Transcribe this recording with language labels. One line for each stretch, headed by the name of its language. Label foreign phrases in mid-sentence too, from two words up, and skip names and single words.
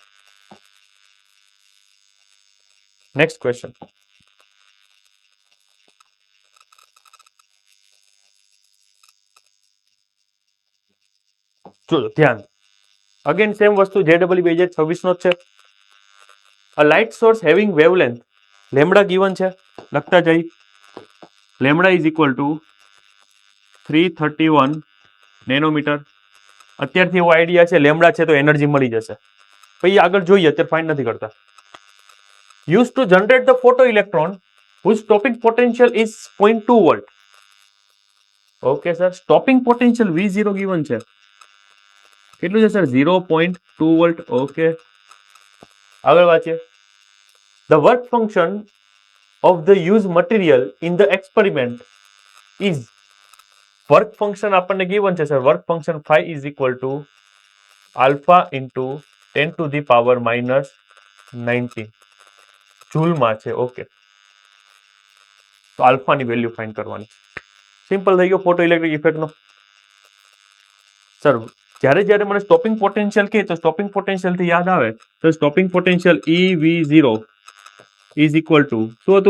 English: next question.
Gujarati: ચલો ધ્યાન. અગેન સેમ વસ્તુ JEE 2026 નો જ છે.
English: A light source having wavelength લેમ્ડા given
Gujarati: છે, લખતા જઈ.
English: lambda is equal to 331 nanometer.
Gujarati: અત્યારથી એવો આઈડિયા છે લેમ્ડા છે તો એનર્જી મળી જશે. પછી આગળ જોઈએ, અત્યારે ફાઇન્ડ નથી કરતા.
English: Used to generate the photoelectron whose stopping potential is 0.2 volt.
Gujarati: ઓકે સર,
English: stopping potential
Gujarati: V0 given છે. કેટલું છે સર? 0.2 વોલ્ટ. ઓકે, આગળ વાંચીએ.
English: The work function of the used material in the experiment is, work function
Gujarati: આપણને given છે સર.
English: work function phi is equal to alpha into 10 to the power minus 19
Gujarati: જૂલમાં છે. ઓકે, તો આલ્ફાની વેલ્યુ ફાઇન્ડ કરવાની. સિમ્પલ થઈ ગયો ફોટો ઇલેક્ટ્રિક ઇફેક્ટનો. સર જ્યારે જ્યારે મને
English: stopping potential
Gujarati: કહે તો
English: stopping potential
Gujarati: થી યાદ આવે તો
English: stopping potential EV0 is equal to
Gujarati: શું હતું?